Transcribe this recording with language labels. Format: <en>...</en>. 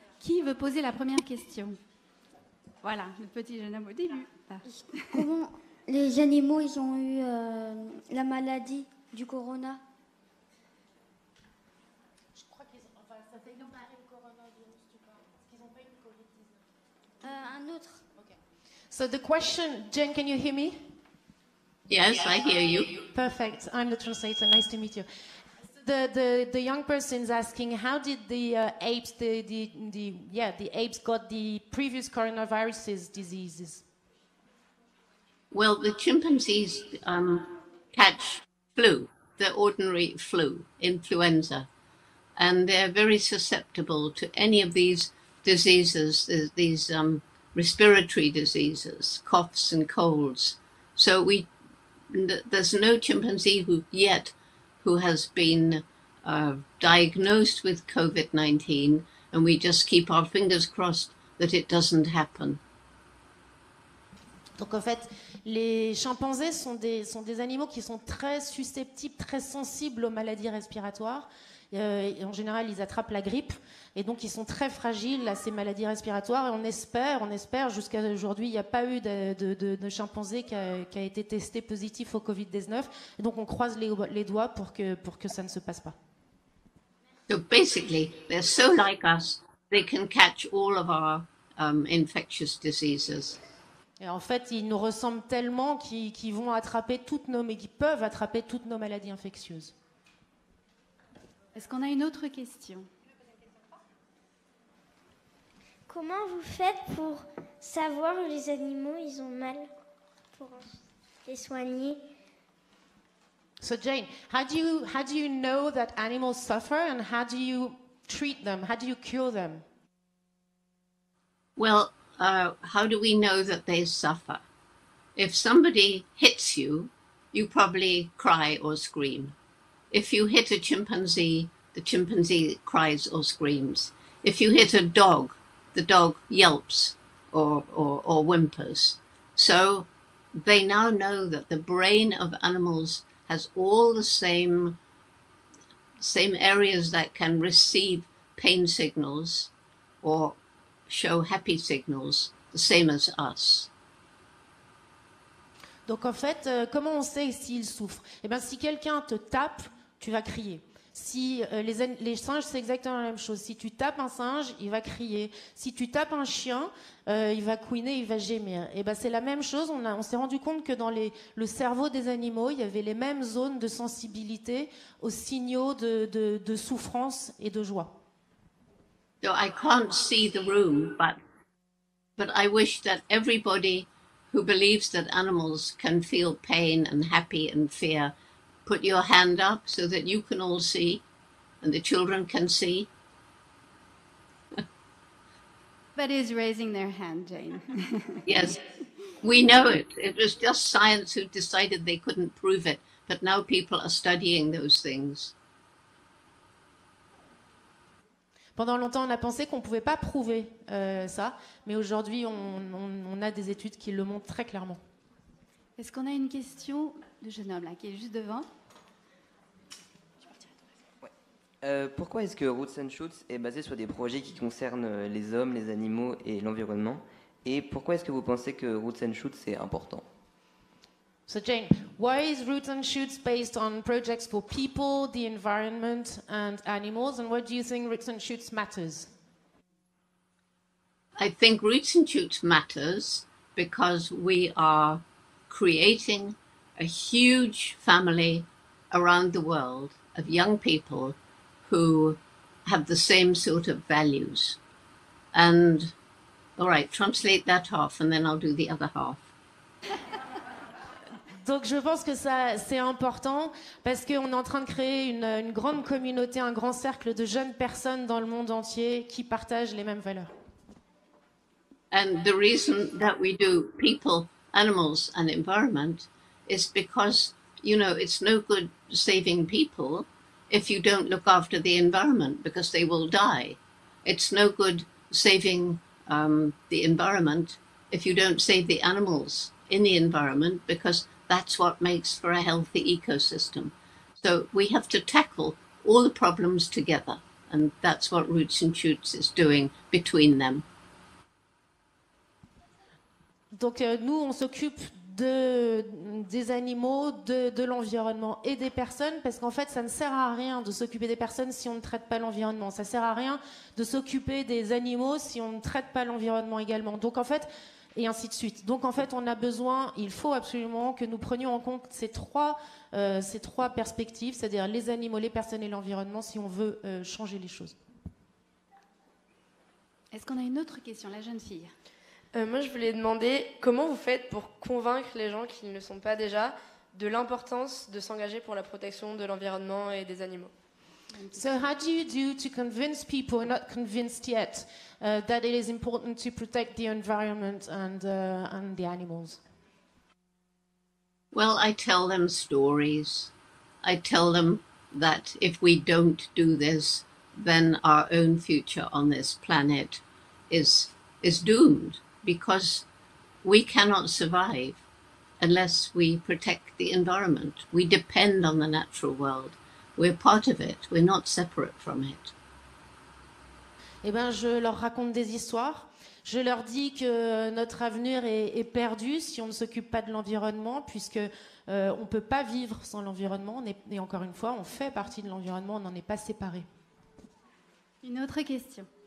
<fr>Qui veut poser la première question? Voilà, le petit jeune homme au début. Comment les animaux ils ont eu la maladie du corona? Je crois qu'ils ont pas eu le coronavirus, tu parles. Parce qu'ils n'ont pas eu le Covid-19. Un autre. Okay.</fr> <en>So the question, Jen, can you hear me? Yes, I hear you. Perfect. I'm the translator. Nice to meet you. The young person's asking, how did the apes the apes got the previous coronaviruses diseases? Well, the chimpanzees catch flu, the ordinary flu, influenza, and they're very susceptible to any of these diseases, these respiratory diseases, coughs and colds. So there's no chimpanzee who has been diagnosed with COVID-19, and we just keep our fingers crossed that it doesn't happen.</en> <fr>Donc en fait, les chimpanzés sont des animaux qui sont très susceptibles, très sensibles aux maladies respiratoires. Et en général, ils attrapent la grippe et donc ils sont très fragiles à ces maladies respiratoires. Et on espère, jusqu'à aujourd'hui, il n'y a pas eu de chimpanzé qui a été testé positif au Covid-19. Et donc on croise les doigts pour que ça ne se passe pas.</fr> <en>So basically, they're so like us, they can catch all of our infectious diseases.</en> <fr>Et en fait, ils nous ressemblent tellement qu'ils vont attraper qu'ils peuvent attraper toutes nos maladies infectieuses. Est-ce qu'on a une autre question? Comment vous faites pour savoir où les animaux ils ont mal pour les soigner?</fr> <en>So Jane, how do you know that animals suffer and how do you treat them? How do you cure them? Well, how do we know that they suffer? If somebody hits you, you probably cry or scream. If you hit a chimpanzee, the chimpanzee cries or screams. If you hit a dog, the dog yelps or whimpers. So they now know that the brain of animals has all the same areas that can receive pain signals or show happy signals, the same as us.</en> <fr>Donc en fait, comment on sait s'ils souffrent? Eh bien, si quelqu'un te tape, tu vas crier. Si les singes, c'est exactement la même chose. Si tu tapes un singe, il va crier. Si tu tapes un chien, il va couiner, il va gémir. Et ben c'est la même chose. On s'est rendu compte que dans le cerveau des animaux, il y avait les mêmes zones de sensibilité aux signaux de souffrance et de joie.</fr> <en>So I can't see the room, but I wish that everybody who believes that animals can feel pain and happy and fear, put your hand up so that you can all see and the children can see. That is raising their hand, Jane. Yes, we know it. It was just science who decided they couldn't prove it, but now people are studying those things.</en> <fr>Pendant longtemps, on a pensé qu'on ne pouvait pas prouver ça, mais aujourd'hui, on a des études qui le montrent très clairement. Est-ce qu'on a une question de jeune homme là, qui est juste devant? Pourquoi est-ce que Roots and Shoots est basé sur des projets qui concernent les hommes, les animaux et l'environnement? Et pourquoi est-ce que vous pensez que Roots and Shoots est important?</fr> <en>So Jane, why is Roots and Shoots based on projects for people, the environment and animals? And why do you think Roots and Shoots matters? I think Roots and Shoots matters because we are creating a huge family around the world of young people who have the same sort of values. And, all right, translate that half and then I'll do the other half.</en> <fr>Donc je pense que ça c'est important parce qu'on est en train de créer une grande communauté, un grand cercle de jeunes personnes dans le monde entier qui partagent les mêmes valeurs.</fr> <en>And the reason that we do people, animals and environment is because, you know, it's no good saving people if you don't look after the environment because they will die. It's no good saving the environment if you don't save the animals in the environment because that's what makes for a healthy ecosystem. So we have to tackle all the problems together, and that's what Roots and Shoots is doing between them.</en> <fr>Donc nous, on s'occupe des animaux, de l'environnement et des personnes, parce qu'en fait, ça ne sert à rien de s'occuper des personnes si on ne traite pas l'environnement. Ça ne sert à rien de s'occuper des animaux si on ne traite pas l'environnement également. Donc en fait, et ainsi de suite. Donc en fait, on a besoin, il faut absolument que nous prenions en compte ces trois perspectives, c'est-à-dire les animaux, les personnes et l'environnement, si on veut changer les choses. Est-ce qu'on a une autre question, la jeune fille? Moi, je voulais demander comment vous faites pour convaincre les gens qui ne le sont pas déjà de l'importance de s'engager pour la protection de l'environnement et des animaux.</fr> <en>So how do you do to convince people who are not convinced yet that it is important to protect the environment and the animals? Well, I tell them stories. I tell them that if we don't do this, then our own future on this planet is doomed. Because we cannot survive unless we protect the environment. We depend on the natural world. We're part of it. We're not separate from it.</en> <fr>Eh ben, je leur raconte des histoires. Je leur dis que notre avenir est perdu si on ne s'occupe pas de l'environnement, puisque on peut pas vivre sans l'environnement. Et encore une fois, on fait partie de l'environnement. On n'en est pas séparés. Une autre question.</fr>